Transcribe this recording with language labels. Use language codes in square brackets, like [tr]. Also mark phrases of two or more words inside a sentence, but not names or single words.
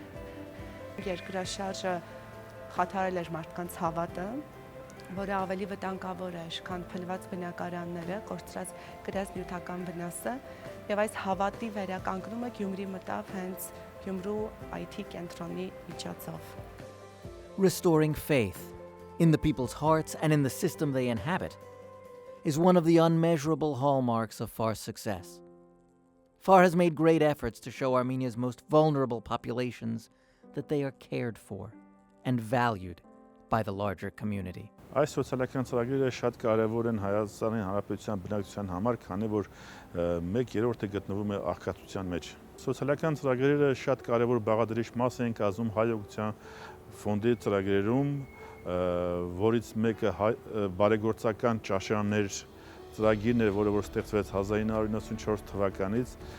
[hy] Երկրաշարժը խաթարել էր մարդկանց հավատը, որը ավելի վտանգավոր էր, քան փլված բնակարանները, կորցրած գրած նյութական վնասը, եւ այս հավատի վերականգնումը Գյումրի մտավ հենց Գյումրու IT կենտրոնի միջոցով։ [en] Restoring faith in the people's hearts and in the system they inhabit is one of the unmeasurable hallmarks of FAR's success. FAR has made great efforts to show Armenia's most vulnerable populations that they are cared for and valued by the larger community. [hy] Այս սոցիալական ծրագրերը շատ կարևոր են Հայաստանի Հանրապետության բնակչության համար, քանի որ 1/3-ը գտնվում է աղքատության մեջ։ Սոցիալական ծրագրերը շատ կարևոր բաղադրիչ մաս են կազմում Հայ օգնության ֆոնդի ծրագրերում, որից մեկը բարեգործական ճաշարաններ ծրագիրն էր, որը որ ստեղծվեց 1994 թվականից